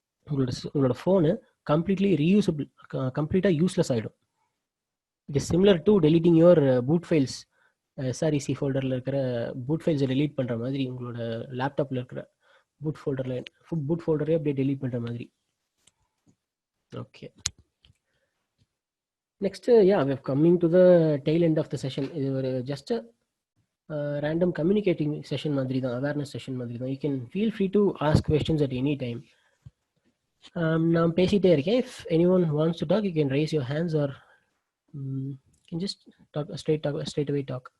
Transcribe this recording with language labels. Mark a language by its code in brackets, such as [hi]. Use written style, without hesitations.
[ta] உங்களோட phone completely reusable, கம்ப்ளீட்டாக useless ஆகிடும். [en] It is similar to deleting your boot files. [ta] எஸ்ஆர்இசி ஃபோல்டரில் இருக்கிற பூட் ஃபைல்ஸை டெலீட் பண்ணுற மாதிரி உங்களோட லேப்டாப்பில் இருக்கிற பூட் ஃபோல்டரே அப்படியே டெலீட் பண்ணுற மாதிரி. [en] Okay, next we are coming to the tail end of the session. [ta] இது ஒரு ஜஸ்ட் ரேண்டம் கம்யூனிகேட்டிங் செஷன் மாதிரி தான், அவேர்னஸ் செஷன் மாதிரி தான். [en] You can feel free to ask questions at any time. [ta] நான் பேசிகிட்டே இருக்கேன். [en] If anyone wants to talk you can raise your hands or can just talk straight away talk.